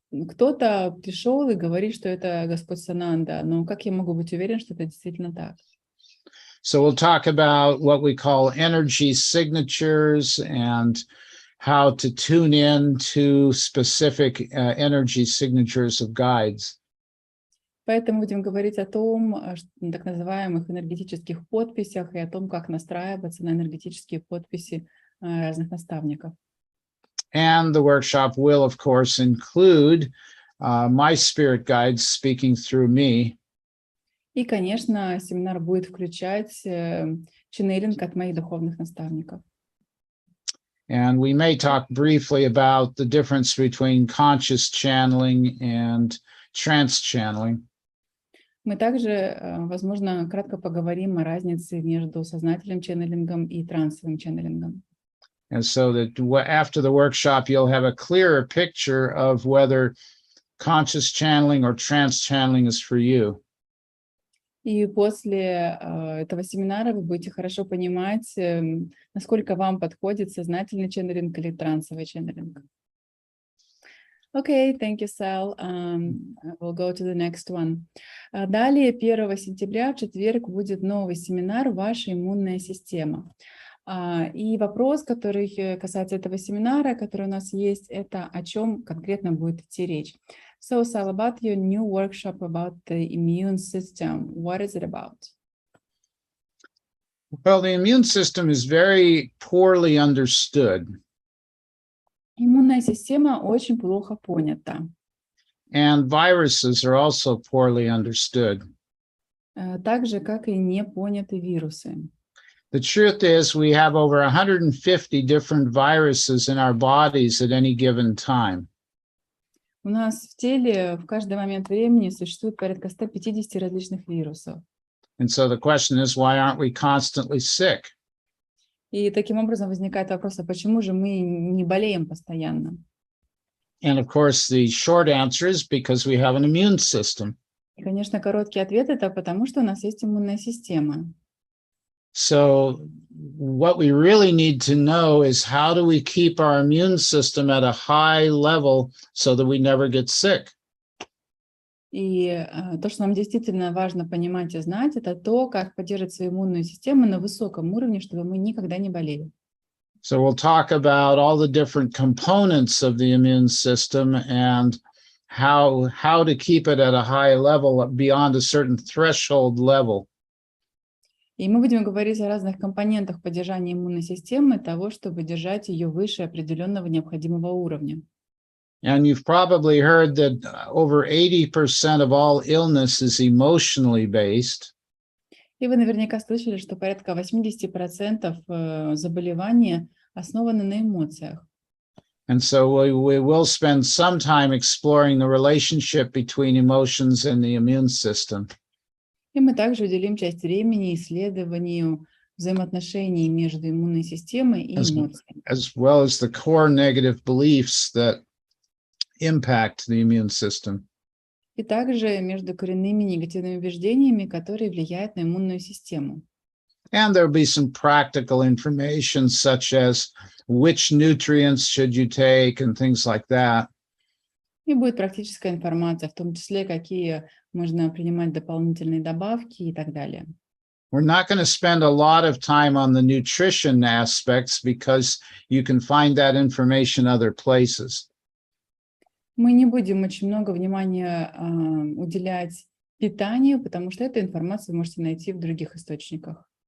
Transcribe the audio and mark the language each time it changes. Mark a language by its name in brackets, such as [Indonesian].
[Russian] Кто-то пришел и говорит, что это Господь Сананда, но как я могу быть уверен, что это действительно так? [English] So we'll talk about what we call energy signatures and how to tune in to specific energy signatures of guides. [Russian] Поэтому будем говорить о том, так называемых энергетических подписях и о том, как настраиваться на энергетические подписи разных наставников. [English] And the workshop will, of course, include my spirit guides speaking through me. [Russian] И, конечно, семинар будет включать ченнелинг от моих духовных наставников. [English] And we may talk briefly about the difference between conscious channeling and trance channeling. [Russian] Мы также, возможно, кратко поговорим о разнице между сознательным ченнелингом и трансовым ченнелингом. [English] And so that after the workshop, you'll have a clearer picture of whether conscious channeling or trance channeling is for you. [Russian] И после этого семинара вы будете хорошо понимать, насколько вам подходит сознательный ченнелинг или трансовый ченнелинг. [English] Okay, thank you, Sal. We'll go to the next one. [Russian] Далее, 1 сентября, в четверг, будет новый семинар «Ваша иммунная система». И вопрос, который касается этого семинара, который у нас есть, это о чем конкретно будет идти речь. [English] So, Sal, about your new workshop about the immune system, what is it about? Well, the immune system is very poorly understood. [Russian] Иммунная система очень плохо понята. [English] And viruses are also poorly understood. [Russian] Так же, как и не поняты вирусы. [English] The truth is, we have over 150 different viruses in our bodies at any given time. [Russian] У нас в теле в каждый момент времени существует порядка 150 различных вирусов. [English] And so the question is, why aren't we constantly sick? [Russian] И таким образом возникает вопрос, а почему же мы не болеем постоянно? [English] And of course, the short answer is because we have an immune system. [Russian] И, конечно, короткий ответ – это потому, что у нас есть иммунная система. [English] So what we really need to know is how do we keep our immune system at a high level so that we never get sick? [Russian] И то, что нам действительно важно понимать и знать, это то, как поддерживать свою иммунную систему на высоком уровне, чтобы мы никогда не болели. [English] So we'll talk about all the different components of the immune system and how to keep it at a high level beyond a certain threshold level. [Russian] И мы будем говорить о разных компонентах поддержания иммунной системы, того, чтобы держать ее выше определенного необходимого уровня. [English] And you've probably heard that over 80% of all illness is emotionally based. [Russian] И вы наверняка слышали, что порядка 80% заболеваний основаны на эмоциях. [English] And so we will spend some time exploring the relationship between emotions and the immune system. [Russian] И мы также уделим часть времени исследованию взаимоотношений между иммунной системой и эмоциями. [English] As well as the core negative beliefs that impact the immune system. [Russian] И также между коренными негативными убеждениями, которые влияют на иммунную систему. [English] And there'll be some practical information such as which nutrients should you take and things like that. [Russian] И будет практическая информация, в том числе, какие можно принимать дополнительные добавки и так далее. [English] We're not going to spend a lot of time on the nutrition aspects because you can find that information other places. [Russian] Мы не будем очень много внимания уделять питанию, потому что эту информацию вы можете найти в других источниках.